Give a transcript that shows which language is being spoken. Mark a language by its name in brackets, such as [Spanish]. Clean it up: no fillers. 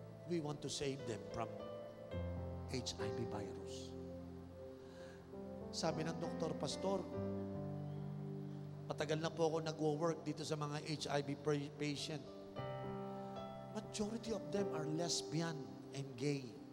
[English] We want to save them from HIV virus. [Filipino] Sabi ng doktor, Pastor, matagal na po ako nagwo-work dito sa mga HIV patient. [English] Majority of them are lesbian and gay.